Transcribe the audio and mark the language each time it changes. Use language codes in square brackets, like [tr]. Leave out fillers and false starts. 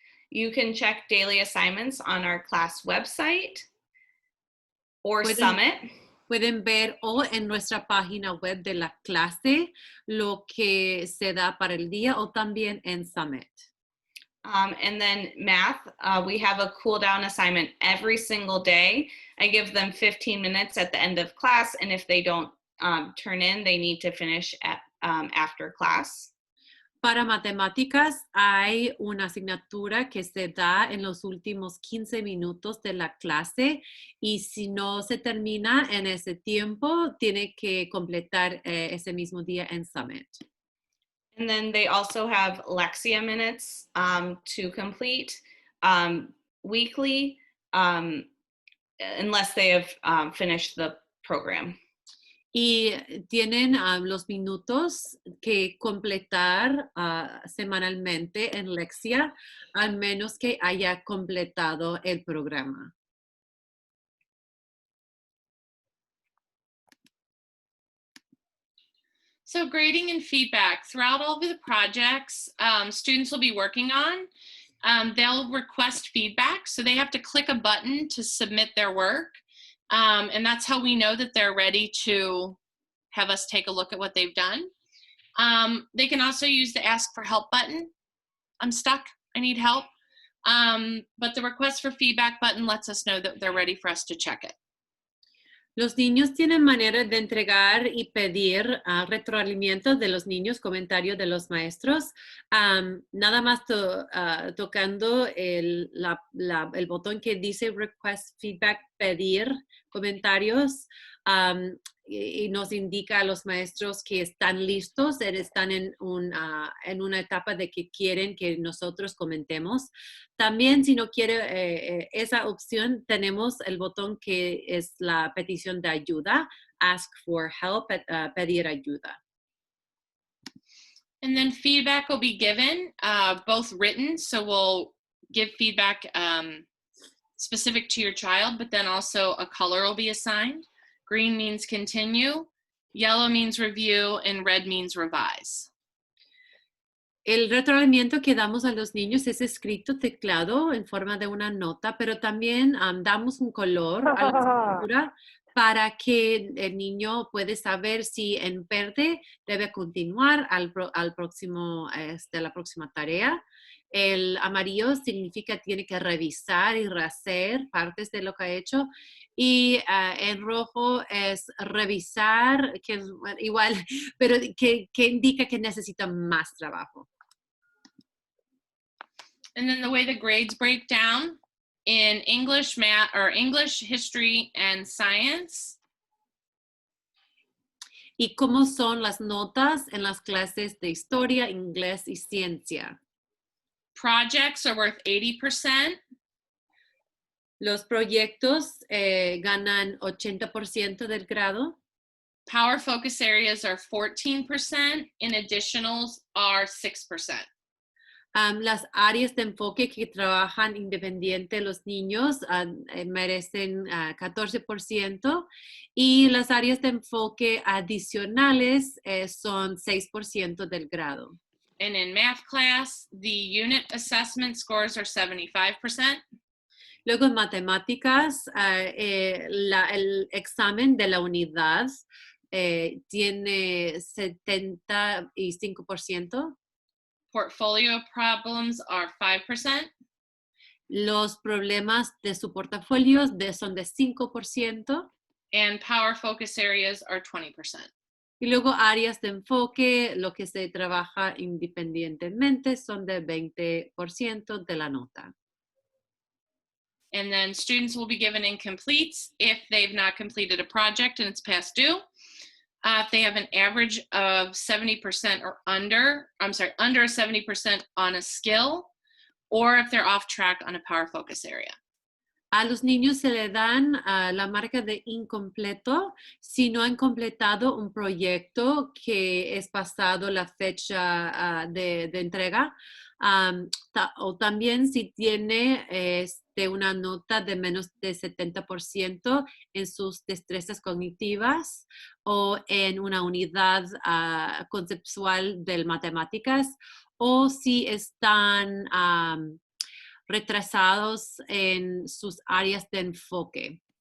[en] You can check daily assignments on our class website or Summit. [es] Pueden ver o en nuestra página web de la clase lo que se da para el día o también en Summit. [en] And then math, we have a cool down assignment every single day. I give them 15 minutes at the end of class, and if they don't turn in, they need to finish at after class. [es] Para matemáticas hay una asignatura que se da en los últimos 15 minutos de la clase y si no se termina en ese tiempo, tiene que completar ese mismo día en Summit. [en] And then they also have Lexia minutes to complete weekly unless they have finished the program. [es] Y tienen los minutos que completar semanalmente en Lexia, al menos que haya completado el programa. [en] So grading and feedback throughout all of the projects students will be working on. They'll request feedback, so they have to click a button to submit their work. And that's how we know that they're ready to have us take a look at what they've done. They can also use the Ask for Help button. I'm stuck, I need help. But the Request for Feedback button lets us know that they're ready for us to check it. [es] Los niños tienen manera de entregar y pedir retroalimento de los niños, comentarios de los maestros, nada más tocando el botón que dice Request Feedback, pedir comentarios, y nos indica a los maestros que están listos, están en una etapa de que quieren que nosotros comentemos. También, si no quiere esa opción, tenemos el botón que es la petición de ayuda, Ask for Help, pedir ayuda. [en] And then feedback will be given, both written, so we'll give feedback specific to your child, but then also a color will be assigned. Green means continue, yellow means review, and red means revise. [es] El retroaliento que damos a los niños es escrito teclado en forma de una nota, pero también damos un color a la escritura para que el niño puede saber si en verde debe continuar al próximo, la próxima tarea. El amarillo significa tiene que revisar y rehacer partes de lo que ha hecho. Y en rojo es revisar, que es igual, pero que indica que necesita más trabajo. [en] And then the way the grades break down in English, math, or English, history, and science. [es] ¿Y cómo son las notas en las clases de historia, inglés y ciencia? [en] Projects are worth 80%. [es] Los proyectos ganan 80% del grado. [en] Power focus areas are 14%, and additionals are 6%. [es] Las áreas de enfoque que trabajan independiente los niños merecen 14% y las áreas de enfoque adicionales son 6% del grado. [en] And in math class, the unit assessment scores are 75%. [es] Luego en matemáticas, el examen de la unidad tiene 75%. [en] Portfolio problems are 5%. [es] Los problemas de su portafolio son de 5%. [en] And power focus areas are 20%. [es] Y luego áreas de enfoque, lo que se trabaja independientemente, son de 20% de la nota. [en] And then students will be given incompletes if they've not completed a project and it's past due. If they have an average of 70% or under 70% on a skill, or if they're off track on a power focus area. [es] A los niños se le dan la marca de incompleto si no han completado un proyecto que es pasado la fecha de entrega, o también si tiene una nota de menos de 70% en sus destrezas cognitivas o en una unidad conceptual de matemáticas, o si están retrasados en sus áreas de enfoque.